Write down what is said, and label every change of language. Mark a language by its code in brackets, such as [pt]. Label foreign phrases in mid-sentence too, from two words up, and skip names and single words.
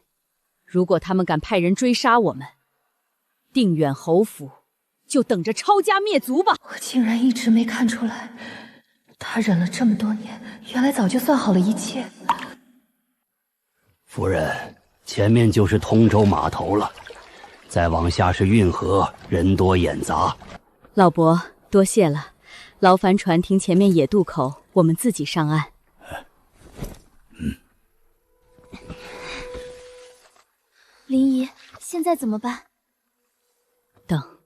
[zh] 如果他們敢派人追殺我們，定遠侯府就等着抄家滅族吧。我竟然一直沒看出來，他忍了這麼多年，原來早就算好了一切。夫人，前面就是通州碼頭了，再往下是運河，人多眼雜。老伯，多謝了，勞煩船停前面野渡口，我們自己上岸。林姨，現在怎麼辦？等。